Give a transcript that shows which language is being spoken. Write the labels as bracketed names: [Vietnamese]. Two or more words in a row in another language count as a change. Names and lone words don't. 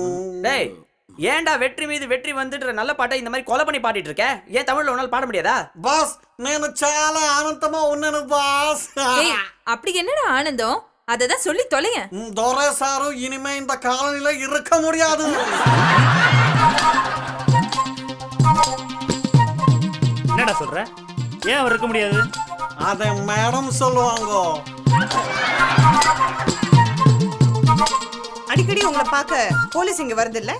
[Tamil] டேய், ஏன்டா வெற்றி மீது வெற்றி வந்துட்டு நல்ல பாட்டை இந்த மாதிரி கொலை பண்ணி பாடிட்டு இருக்க? ஏன் தமிழ்ல உன்னால பாட முடியாதா? பாஸ், [Telugu] నేను చాలా ఆనందமா ఉన్నాను బాస్. [Tamil] ஏய், அப்படி என்னடா ஆனந்தம்? அததான் சொல்லி தொலையேன். [Telugu] దొరే సారు [Tamil] இனிமே இந்த காலனில இருக்க முடியாது. என்னடா சொல்ற? ஏன் அவர் இருக்க முடியாது? அதை மேடம் சொல்லுவாங்க. அடிக்கடி உங்களை பார்க்க போலீஸ் இங்க வருது இல்ல?